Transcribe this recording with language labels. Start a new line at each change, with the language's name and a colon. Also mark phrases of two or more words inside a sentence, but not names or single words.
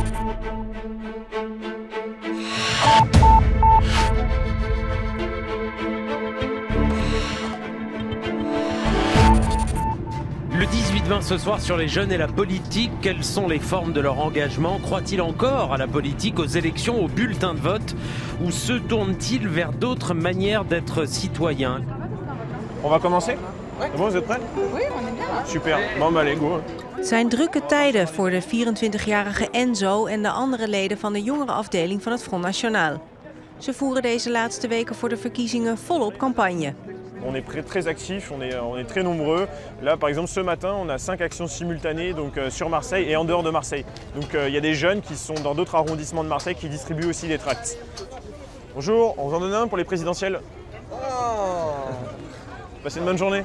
French: Le 18-20 ce soir sur les jeunes et la politique, quelles sont les formes de leur engagement? Croient-ils encore à la politique, aux élections, aux bulletins de vote? Ou se tournent-ils vers d'autres manières d'être citoyens? On va commencer? Ouais. Bon, vous êtes prêts? Oui, on est bien. Hein? Super, bon allez, go.
Dutch: Het zijn drukke tijden voor de 24-jarige Enzo en de andere leden van de jongerenafdeling van het Front National. Ze voeren deze laatste weken voor de verkiezingen volop campagne.
French: On est très actifs, on est très nombreux. Là, par exemple, ce matin, on a 5 actions simultanées donc, sur Marseille et en dehors de Marseille. Donc il y a des jeunes qui sont dans d'autres arrondissements de Marseille qui distribuent aussi des tracts. Bonjour, on vous en donne un pour les présidentielles. Passez une bonne journée.